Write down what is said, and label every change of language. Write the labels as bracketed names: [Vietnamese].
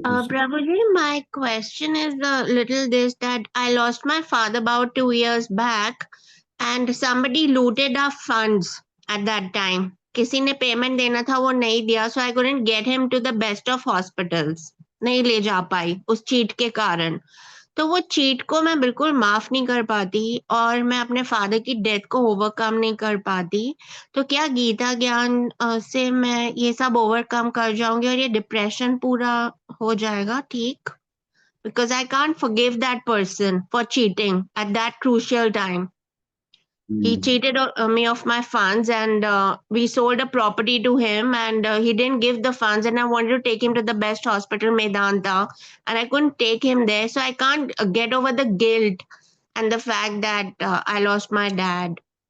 [English] Prabhuji, my question is the little this that I lost my father about 2 years back, and somebody looted our funds at that time. [Hindi] किसी ने payment देना था, वो नहीं दिया, [English] so I couldn't get him to the best of hospitals. [Hindi] नहीं ले जा पाई उस चीट के कारण। तो वो चीट को मैं बिल्कुल माफ नहीं कर पाती और मैं अपने फादर की डेथ को ओवरकम नहीं कर पाती। तो क्या गीता ज्ञान से मैं ये सब ओवरकम कर जाऊंगी और ये डिप्रेशन पूरा हो जाएगा ठीक? [English] Because I can't forgive that person for cheating at that crucial time. He cheated me of my funds, and we sold a property to him, and he didn't give the funds, and I wanted to take him to the best hospital, Medanta, and I couldn't take him there, so I can't get over the guilt and the fact that I lost my dad.